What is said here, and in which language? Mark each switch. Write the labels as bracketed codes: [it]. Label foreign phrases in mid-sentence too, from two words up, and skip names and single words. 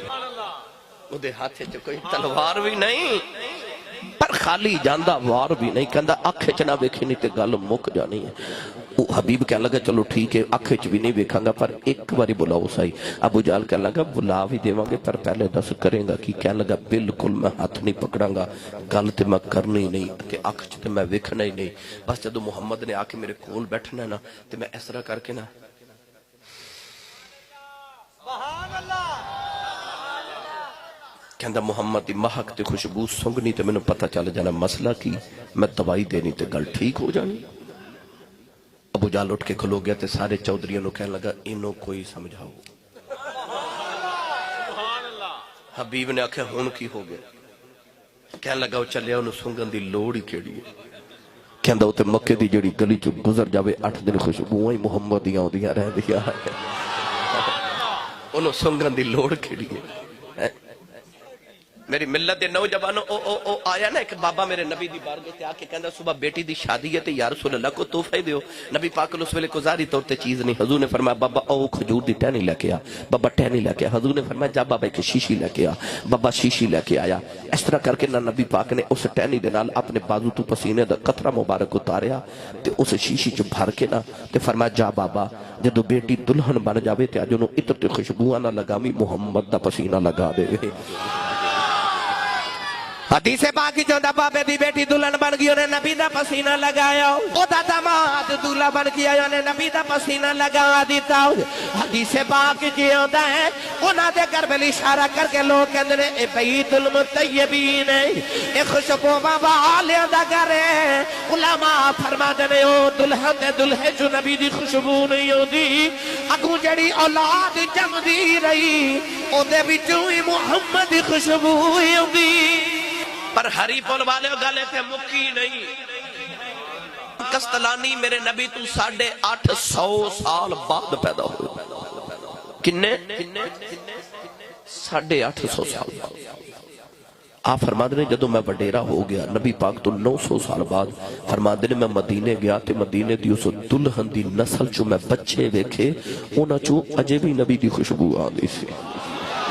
[pa] او دے ہاتھے چ کوئی تلوار بھی نہیں پر خالی جاندہ وار بھی نہیں۔ کہندا اکھ چ نہ ویکھی نہیں تے گل مک جانی ہے۔ حبیب کہنے لگا چلو ٹھیک ہے اکھ چ بھی نہیں ویکھاں گا پر ایک باری بلاؤ صحیح۔ ابو جہل کہنے لگا بلا بھی دیواں گے پر پہلے دس کریں گا کی؟ کہنے لگا بالکل میں ہاتھ نہیں پکڑاں گا، گل تے میں کرنی نہیں تے اکھ چ تے میں ویکھنا ہی نہیں۔ بس جدو محمد نے آ کے میرے کول بیٹھنا ہے نا تے میں اس طرح کر کے نا کہندا محمد دی مہک تے خوشبو سنگنی تے مینوں پتہ چل جانا مسئلہ کی، میں دوائی دینی تے گل ٹھیک ہو جانی۔ ابو جہل اٹھ کے کھلو گیا تے سارے چودھریوں نو کہنے لگا انہوں کوئی سمجھاؤ۔ حبیب نے آکھیا ہن کی ہو گیا؟ کہنے لگا وہ چلیا انہوں سنگن دی لوڑ ہی کیڑی ہے۔ کہندا وہ تے مکے دی جڑی گلی چ گزر جاوے 8 دن خوشبوئیں محمد دیاں ہوندیاں رہندیاں انہوں سنگن دی لوڑ کیڑی ہے۔ میری ملت دے نوجوانوں او آیا نا ایک بابا میرے نبی دی بارگاہ تے آ کے کہندا صبح بیٹی دی شادی ہے تے [ar] یا رسول اللہ [pa] کو تحفہ دیو۔ نبی پاک نے اس ویلے کو ظاہری طور تے چیز نہیں، حضور نے فرمایا بابا او کھجور دی ٹہنی لے کے آ۔ بابا ٹہنی لے کے آ۔ حضور نے فرمایا جا بابا ایک شیشی لے کے آ۔ بابا شیشی لے کے آیا۔ اس طرح کر کے نہ نبی پاک نے اس ٹہنی دے نال اپنے بازو تو پسینے دا قطرہ مبارک اتاریا تے اس شیشی چ بھر کے نا تے فرمایا جا بابا جدو بیٹی دلہن بن جاوے تے اج انہوں عطر تے خوشبوواں نہ لگاویں محمد دا پسینہ لگا دے۔ حدیث پاک چوندا بابے دی بیٹی دلہن بن گئی انہیں نبی دا پسینہ لگایا، او دا داماد دلہا بن گیا انہیں نبی دا پسینہ لگا دیتا۔ حدیث پاک چوندا ہے انہاں دے گھر وچ اشارہ کر کے لوگ کہندے نے اے [ar] بیت المطیبین [pa] ہے، اے خوشبو والیاں دا گھر ہے۔ علماء فرماندے نے او دلہن دے دلہے جو نبی دی خوشبو نہیں ہوندی، اگوں جڑی اولاد جمدی رہی او دے وچوں ہی محمد دی خوشبو ہوندی۔ پر ہری پول والے گالے تے مکی نہیں۔ کستلانی میرے نبی تو 850 سال بعد پیدا ہوئے۔ کنے 850 سال بعد [ur] آپ فرماتے ہیں [pa] جدو میں وڈیرا ہو گیا نبی پاک تو 900 سال بعد [ur] فرماتے ہیں [pa] میں مدینے گیا تے مدینے دی اس دلہن دی نسل چو میں بچے ویکھے اونا چو اجے بھی نبی دی خوشبو آندی سی۔